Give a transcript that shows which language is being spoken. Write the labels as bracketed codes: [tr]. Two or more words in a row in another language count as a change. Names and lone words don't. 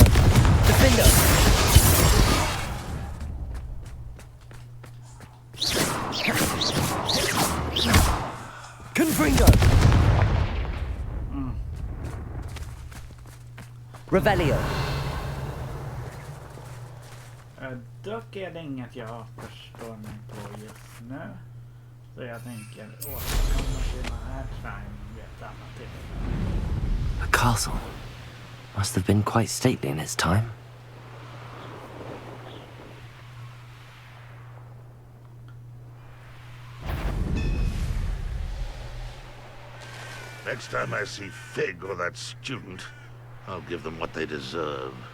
[en] Defender. Confringo. Revelio. [sv] Dock är det inget jag förstår mig på just nu. Så jag tänker återkomma till den här crime vid ett annat tillfälle. [en] A castle. Must have been quite stately in its time. Next time I see Fig or that student, I'll give them what they deserve.